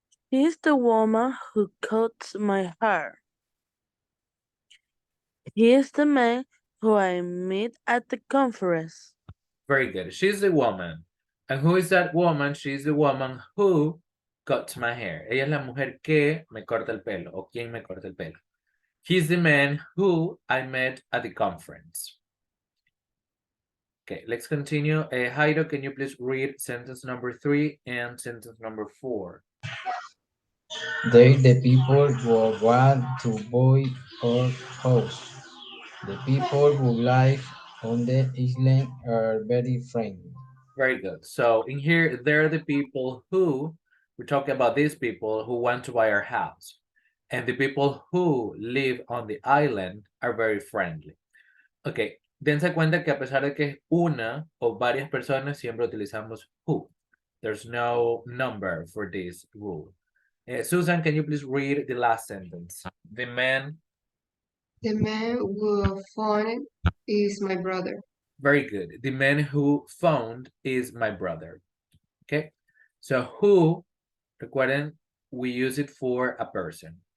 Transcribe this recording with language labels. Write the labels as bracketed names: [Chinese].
[English] He's the woman who cuts my hair. He is the man who I meet at the conference. Very good. She's the woman. And who is that woman? She's the woman who cuts my hair. [Spanish] Ella es la mujer que me corta el pelo, o quien me corta el pelo. [English] He's the man who I met at the conference. Okay, let's continue. Jairo, can you please read sentence number 3 and sentence number 4? They, the people who want to buy our house. The people who live on the island are very friendly. Very good. So in here, there are the people who, we're talking about these people who want to buy our house. And the people who live on the island are very friendly. [Spanish] Okay, dense cuenta que a pesar de que es una o varias personas, siempre utilizamos who. [English] There's no number for this rule. Susan, can you please read the last sentence? The man who found is my brother. Very good. The man who found is my brother. Okay, so who, recuerden, we use it for a person.